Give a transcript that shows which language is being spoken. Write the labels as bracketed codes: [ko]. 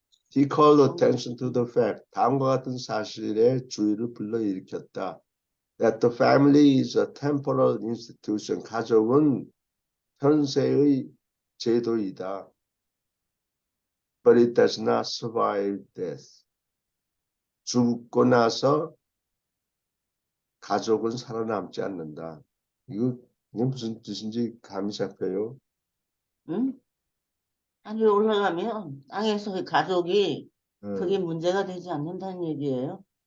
[en] He called attention to the fact. [ko] 다음과 같은 사실에 주의를 불러일으켰다. [en] That the family is a temporal institution. [ko] 가족은 현세의 제도이다. [en] But it does not survive death. [ko] 죽고 나서 가족은 살아남지 않는다. 이게 무슨 뜻인지 감이 잡혀요? 응? 하늘에 올라가면 땅에서 가족이 그게 문제가 되지 않는다는 얘기예요.